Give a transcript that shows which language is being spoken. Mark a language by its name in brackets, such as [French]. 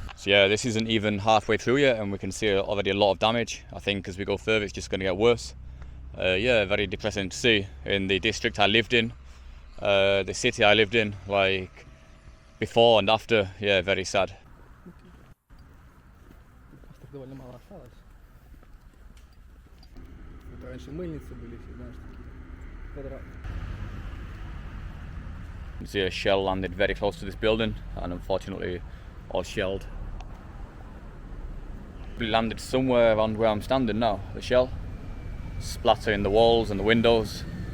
[English] So yeah, this isn't even halfway through yet, and we can see already a lot of damage. I think as we go further, it's just going to get worse. Yeah, very depressing to see. In the district I lived in, the city I lived in, like before and after, yeah, very sad. [Russian] Просто довольно мало осталось. Вот раньше мыльницы были, все, знаешь, такие квадраты. [English] You see a shell landed very close to this building, and unfortunately all shelled. It landed somewhere around where I'm standing now, the shell, splattering the walls and the windows.